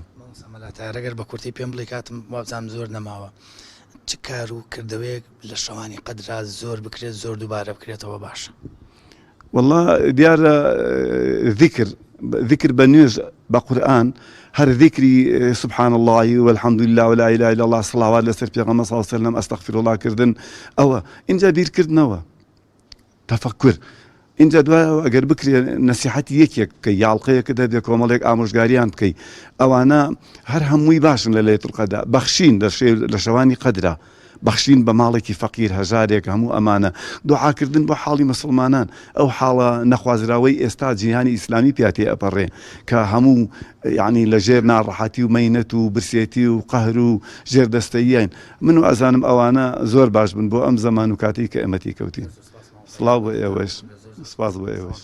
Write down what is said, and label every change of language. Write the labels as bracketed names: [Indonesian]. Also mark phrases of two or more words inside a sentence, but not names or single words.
[Central Kurdish] ئەگەر بە کورتی پێم بڵێ کاتم وابزانم زۆر نەماوە، چ کار و کردەوەیەک لە شەوانی قەدرا زۆر بکرێت زۆر دووبارە بکرێتەوە باشە؟ والله دیارە ذكر بنوێژ بە قورئان، هەر ذكری [Arabic] سبحان الله والحمد لله ولا إله إلا الله [Central Kurdish] صلوات لەسەر پێغەمبەر [Arabic] صلی الله عليه وسلم ئەستەغفر الله [Central Kurdish] کردن، ئەوە اینجا بیرکردنەوە تەفەکر. اینجا دوایەوە ئەگەر بکرێ نەسیحەتی یەکێک بکەی، یاڵقەیەکە دەبێ کۆمەڵێک ئامۆژگاریان بکەی، ئەوانە هەر هەمووی باشن لە [Arabic] لەیلەتول قەدر، [Central Kurdish] بەخشین لە شەوانی قەدرە، بەخشین بە ماڵێکی فەقیر هەژارێک هەموو ئەمانە دوعاکردن بۆ حاڵی مسلمانان ئەو حاڵە نەخوازراوەی ئێستا جیهانی ئیسلامی پیاتی ئەپەڕێ کە هەموو یعنی لە ژێر ناڕەحەتی و مەینەت و برسێتی و قەهر و ژێردەستەییان من و ئەزانم ئەوانە زۆر باش بن بۆ ئەم زەمان و کاتی کە ئێمەتی کەوتین سڵاو بۆ ئێوەش سپاس بۆ ئێوەش